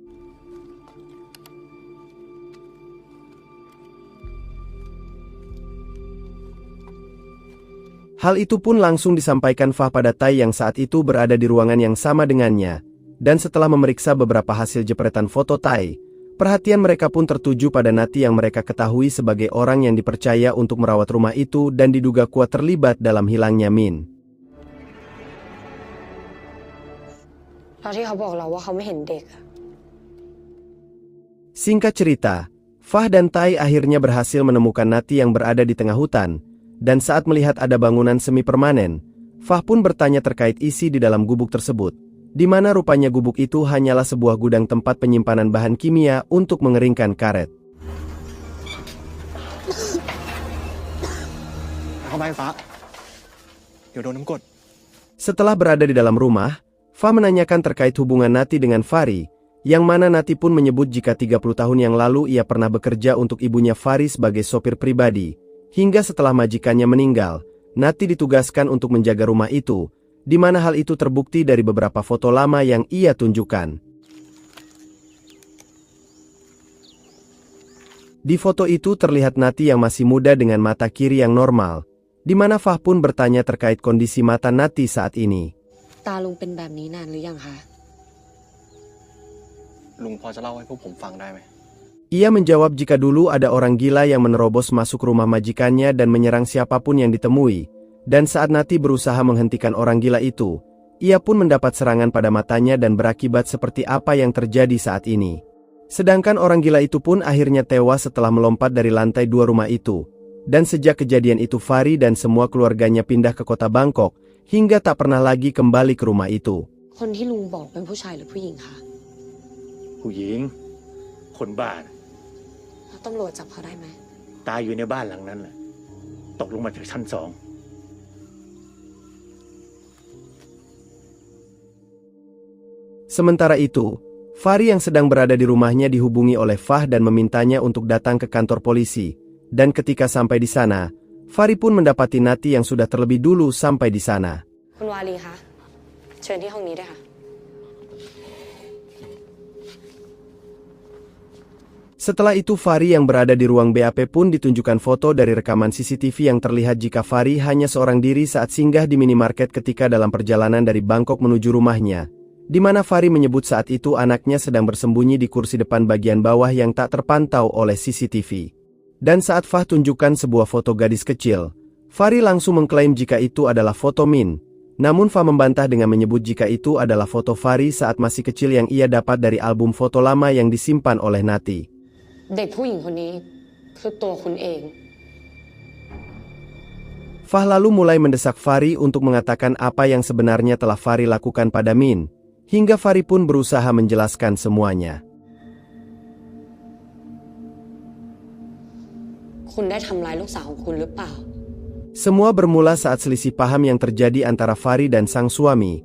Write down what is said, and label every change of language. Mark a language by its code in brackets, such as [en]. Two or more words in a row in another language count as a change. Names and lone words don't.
[id] Hal itu pun langsung disampaikan Fah pada Tai yang saat itu berada di ruangan yang sama dengannya. Dan setelah memeriksa beberapa hasil jepretan foto Tai, perhatian mereka pun tertuju pada Nati yang mereka ketahui sebagai orang yang dipercaya untuk merawat rumah itu dan diduga kuat terlibat dalam hilangnya Min. [th] เพราะที่เขาบอกเราว่าเขาไม่เห็นเด็กอะ [id] Singkat cerita, Fah dan Tai akhirnya berhasil menemukan Nati yang berada di tengah hutan, dan saat melihat ada bangunan semi permanen, Fah pun bertanya terkait isi di dalam gubuk tersebut, di mana rupanya gubuk itu hanyalah sebuah gudang tempat penyimpanan bahan kimia untuk mengeringkan karet. [th] เข้าไปฟ้าเดี๋ยวโดนน้ำกรด [id] Setelah berada di dalam rumah, Fah menanyakan terkait hubungan Nati dengan Fahri, yang mana Nati pun menyebut jika 30 tahun yang lalu ia pernah bekerja untuk ibunya Fahri sebagai sopir pribadi, hingga setelah majikannya meninggal, Nati ditugaskan untuk menjaga rumah itu, di mana hal itu terbukti dari beberapa foto lama yang ia tunjukkan. Di foto itu terlihat Nati yang masih muda dengan mata kiri yang normal, di mana Fah pun bertanya terkait kondisi mata Nati saat ini. [th] ตาลุงเป็นแบบนี้นานหรือยังคะ ลุงพอจะเล่าให้พวกผมฟังได้ไหม [id] Ia menjawab jika dulu ada orang gila yang menerobos masuk rumah majikannya dan menyerang siapapun yang ditemui. Dan saat Nati berusaha menghentikan orang gila itu, ia pun mendapat serangan pada matanya dan berakibat seperti apa yang terjadi saat ini. Sedangkan orang gila itu pun akhirnya tewas setelah melompat dari lantai 2 rumah itu. Dan sejak kejadian itu Fahri dan semua keluarganya pindah ke kota Bangkok, hingga tak pernah lagi kembali ke rumah itu. [th] คนที่ลุงบอกเป็นผู้ชายหรือผู้หญิงคะ ผู้หญิง คนบ้าน แล้วตำรวจจับเขาได้ไหม ตายอยู่ในบ้านหลังนั้นแหละตกลงมาจากชั้น 2 [id] 2 Sementara itu, Fahri yang sedang berada di rumahnya dihubungi oleh Fah dan memintanya untuk datang ke kantor polisi. Dan ketika sampai di sana, Fahri pun mendapati Nati yang sudah terlebih dulu sampai di sana. [th] คุณวาลีคะเชิญที่ห้องนี้ด้วยค่ะ [id] Setelah itu Fahri yang berada di ruang BAP pun ditunjukkan foto dari rekaman CCTV yang terlihat jika Fahri hanya seorang diri saat singgah di minimarket ketika dalam perjalanan dari Bangkok menuju rumahnya, di mana Fahri menyebut saat itu anaknya sedang bersembunyi di kursi depan bagian bawah yang tak terpantau oleh CCTV. Dan saat Fah tunjukkan sebuah foto gadis kecil, Fahri langsung mengklaim jika itu adalah foto Min. Namun Fah membantah dengan menyebut jika itu adalah foto Fahri saat masih kecil yang ia dapat dari album foto lama yang disimpan oleh Nati. [th] เด็กผู้หญิงคนนี้คือตัวคุณเอง [id] Fah lalu mulai mendesak Fahri untuk mengatakan apa yang sebenarnya telah Fahri lakukan pada Min, hingga Fahri pun berusaha menjelaskan semuanya. [th] คุณได้ทำร้ายลูกสาวของคุณหรือเปล่า [id] Semua bermula saat selisih paham yang terjadi antara Fahri dan sang suami.